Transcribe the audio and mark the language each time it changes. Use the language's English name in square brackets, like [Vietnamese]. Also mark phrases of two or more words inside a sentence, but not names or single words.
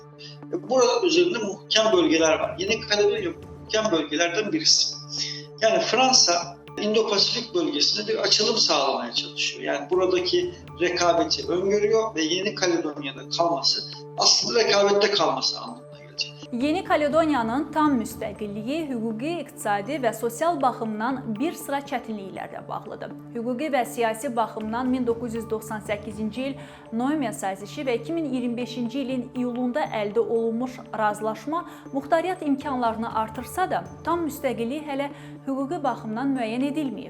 [Turkish] Burada üzerinde muhkem bölgeler var. Yeni Kaledonya muhkem bölgelerden birisi. Yani Fransa İndo-Pasifik bölgesinde bir açılım sağlamaya çalışıyor. Yani buradaki rekabeti öngörüyor ve Yeni Kaledonya'da kalması aslında rekabette kalması anlamına gelecek. [Azerbaijani] Yeni Kaledoniyanın tam müstəqilliyi hüquqi, iqtisadi və sosial baxımdan bir sıra çətinliklərlə bağlıdır. Hüquqi və siyasi baxımdan 1998-ci il Noymen sazişi və 2025-ci ilin iyulunda əldə olunmuş razılaşma muxtariyyət imkanlarını artırsa da, tam müstəqillik hələ hüquqi baxımdan müəyyən edilməyib.